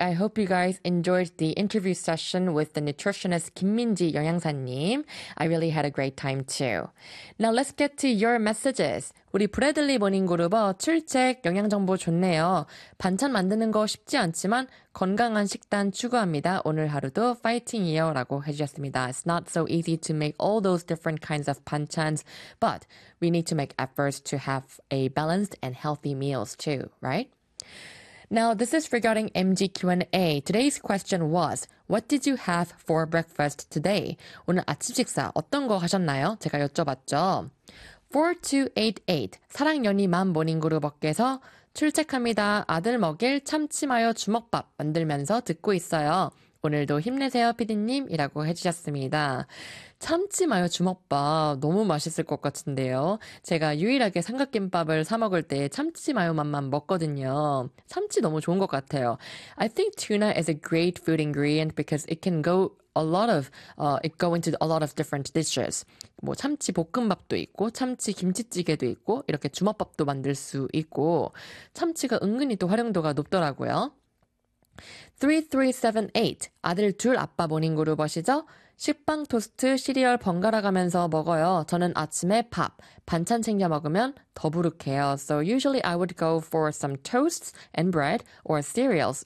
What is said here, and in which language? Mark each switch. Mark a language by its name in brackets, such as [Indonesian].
[English] I hope you guys enjoyed the interview session with the nutritionist Kim Min-ji [Korean] 영양사님. [English] I really had a great time too. Now let's get to your messages. [Korean] 우리 브래들리 모닝 그룹어 출첵 영양 정보 좋네요. 반찬 만드는 거 쉽지 않지만 건강한 식단 추구합니다. 오늘 하루도 파이팅이요 라고 해주셨습니다. [English] It's not so easy to make all those different kinds of 반찬s, but we need to make efforts to have a balanced and healthy meals too, right? Now, this is regarding MG Q&A. Today's question was, what did you have for breakfast today? [Korean] 오늘 아침 식사 어떤 거 하셨나요? 제가 여쭤봤죠. 4288, 사랑연이맘 모닝그룹어께서 출첵합니다. 아들 먹일 참치마요 주먹밥 만들면서 듣고 있어요. 오늘도 힘내세요, 피디님. 이라고 해주셨습니다. 참치마요 주먹밥 너무 맛있을 것 같은데요. 제가 유일하게 삼각김밥을 사 먹을 때 참치마요 맛만 먹거든요. 참치 너무 좋은 것 같아요. [English] I think tuna is a great food ingredient because it can go a lot of, it go into a lot of different dishes. [Korean] 뭐 참치 볶음밥도 있고 참치 김치찌개도 있고 이렇게 주먹밥도 만들 수 있고 참치가 은근히 또 활용도가 높더라고요. 3378, 아들 둘 아빠 모닝그룹어시죠? 식빵, 토스트, 시리얼 번갈아가면서 먹어요. 저는 아침에 밥, 반찬 챙겨 먹으면 더부룩해요. [English] So usually I would go for some toasts and bread or cereals.